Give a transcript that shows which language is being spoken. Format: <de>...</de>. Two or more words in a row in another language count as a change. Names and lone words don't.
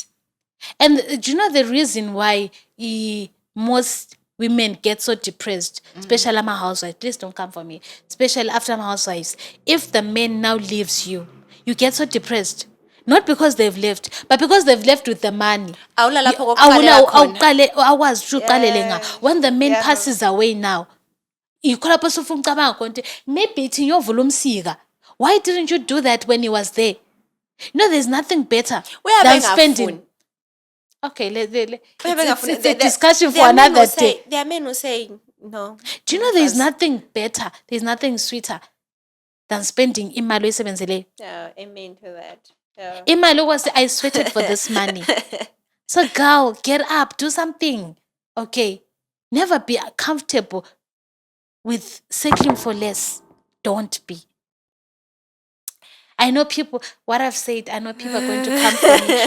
<en>And do you know the reason why most women get so depressed, especially my housewives? Please don't come for me. Especially after my housewives. If the man now leaves you, you get so depressed. Not because they've left, but because they've left with the money.</en> <zu>Awula lapho kokuqalela khona. Awazi ukuthi uqalele nga.</zu> <en>When the man Yeah. passes away now,</en> <zu>yikho lapho sufuna ucabanga khona ukuthi maybe ithi ngiyovula umsika.</zu> <en>Why didn't you do that when he was there? There's nothing better than spending. Okay, it's a discussion for another day. There are men who say no. Do you know there's nothing better, there's nothing sweeter than spending</en> <zu>imali oyisebenzeleyo?</zu> <en>Yeah, amen to that. Yeah. Imali was I sweated for this money. So girl, get up, do something. Okay. Never be comfortable with settling for less. Don't be. I know people, what I've said, I know people are going to come for me.</en>